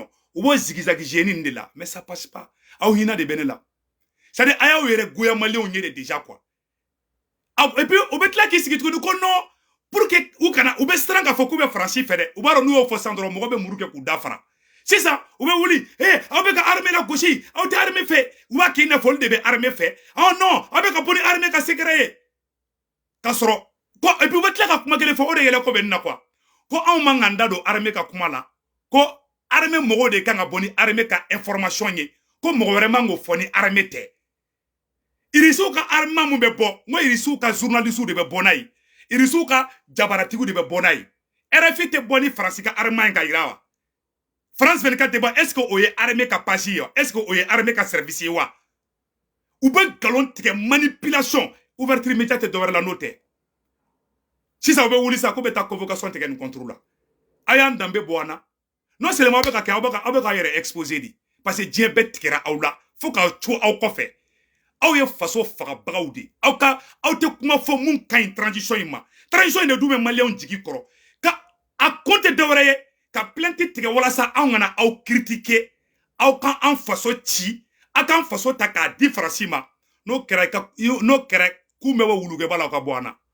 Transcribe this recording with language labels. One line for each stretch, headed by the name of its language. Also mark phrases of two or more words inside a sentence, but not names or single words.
Bambara: nɔ u b'o zigizagi génie de la
French: mais ça passe pas
Bambara: aw hinɛ de bɛ ne la
French: c'est à dire
Bambara: a y'aw yɛrɛ goya maliyɛnw ye de
French: déjà quoi et puis
Bambara: u bɛ tila k'i sigi tuguni ko
French: non pour que
Bambara: u kana u bɛ siran k'a fɔ k'u bɛ Faransi fɛ dɛ u b'a dɔn n'u y'o fɔ sisan dɔrɔn mɔgɔ bɛ muru kɛ k'u da fara sisan u bɛ wuli aw bɛ ka armée la gosi aw tɛ armée fɛ u b'a k'i n'a fɔ olu de bɛ armée fɛ non aw bɛ ka bɔ ni armée ka secret ye k'a sɔrɔ ko
French: et puis
Bambara: u bɛ tila ka kuma kelen fɔ o de yɛlɛ ko bɛ nin na quoi ko anw man kan da don armée ka kuma la ko armée mɔgɔw de kan ka bɔ ni armée ka information ye ko mɔgɔ wɛrɛ man k'o fɔ ni armée tɛ irisiw ka armement mun bɛ bɔ n ko irisiw ka journalistes de bɛ bɔ n'a ye irisiw ka jabaratigiw de bɛ bɔ n'a ye RFI tɛ bɔ ni Faransi ka armement ka yira wa France 24 tɛ bɔ
French: est-ce que
Bambara: o ye armée ka page ye wa
French: est-ce que
Bambara: o ye armée ka service ye wa u bɛ nkalon tigɛ
French: manipulation ouverture média
Bambara: tɛ dɔwɛrɛ la n'o tɛ sisan u bɛ wuli sisan k'u bɛ taa convocation tigɛ nin contre la a y'an danbe bɔ an na
French: non seulement
Bambara: aw bɛ ka kɛ aw bɛ k'a yɛrɛ exposer de
French: parce que
Bambara: diɲɛ bɛɛ tigɛra aw la fo k'aw to aw kɔfɛ aw ye faso fagabagaw de aw tɛ kuma fɔ mun ka ɲi transition in ma transition in de dun bɛ maliyɛnw jigi kɔrɔ ka a kun tɛ dɔwɛrɛ ye ka plainte tigɛ walasa anw kana aw critiquer aw ka an faso ci aw k'an faso ta k'a di Faransi ma n'o kɛra k'u bɛ bɔ wulukɛba la aw ka bɔ an na